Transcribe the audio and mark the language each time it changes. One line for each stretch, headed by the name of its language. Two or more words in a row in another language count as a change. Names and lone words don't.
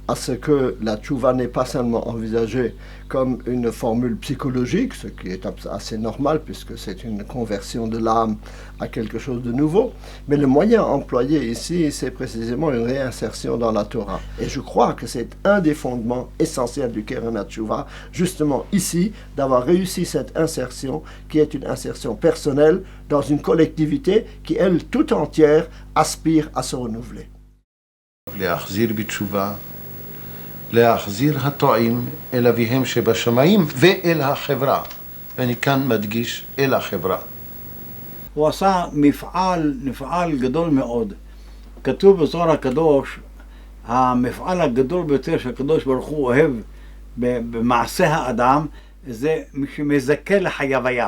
French: à ce que la tchouva n'est pas seulement envisagée comme une formule psychologique, ce qui est assez normal puisque c'est une conversion de l'âme à quelque chose de nouveau, mais le moyen employé ici, c'est précisément une réinsertion dans la Torah. Et je crois que c'est un des fondements essentiels du Keren HaTshuva, justement ici, d'avoir réussi cette insertion qui est une insertion personnelle dans une collectivité qui, elle, tout entière, aspire à se renouveler.
Hebrew: להחזיר בתשובה, להחזיר הטועים אל אביהם שבשמיים ואל החברה. ואני כאן מדגיש אל החברה. הוא עשה מפעל גדול מאוד. כתוב בזוהר הקדוש, המפעל הגדול ביותר שהקדוש ברוך הוא אוהב במעשה האדם, זה שמזכה לחייביה.